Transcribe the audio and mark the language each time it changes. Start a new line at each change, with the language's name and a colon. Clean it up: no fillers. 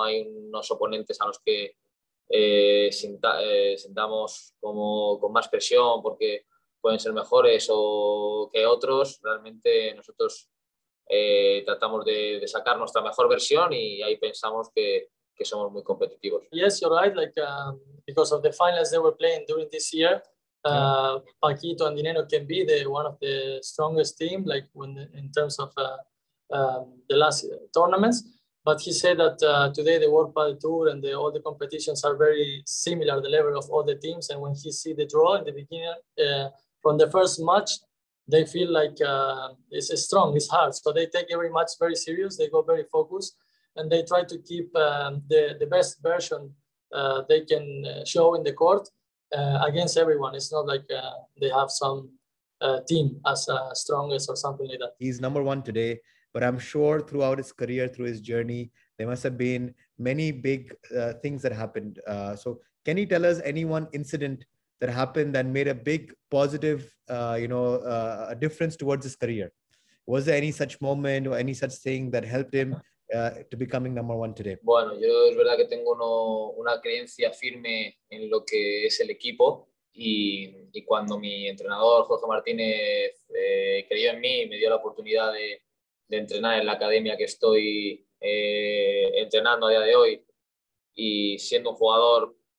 Spanish: No hay unos oponentes a los que sintamos con más presión porque pueden ser mejores o que otros. Realmente nosotros tratamos de sacar nuestra mejor versión y ahí pensamos que somos muy competitivos.
English: Yes, you're right. Like because of the finals they were playing during this year, Paquito and Dineno can be one of the strongest team, like in terms of the last tournaments. But he said that today the World Padel Tour and all the competitions are very similar, the level of all the teams. And when he see the draw in the beginning, from the first match, they feel like it's strong, it's hard. So they take every match very serious. They go very focused. And they try to keep the best version they can show in the court against everyone. It's not like they have some team as strongest or something like that. He's number one today, but I'm sure throughout his career, through his journey, there must have been many big things that happened. So can you tell us any one incident that happened that made a big positive, a difference towards his career? Was there any such moment or any such thing that helped him to becoming number one today?
Spanish: Bueno, yo es verdad que tengo una creencia firme en lo que es el equipo y cuando mi entrenador Jorge Martínez creyó en mí y me dio la oportunidad de entrenar en la academia que estoy entrenando a día de hoy y siendo un jugador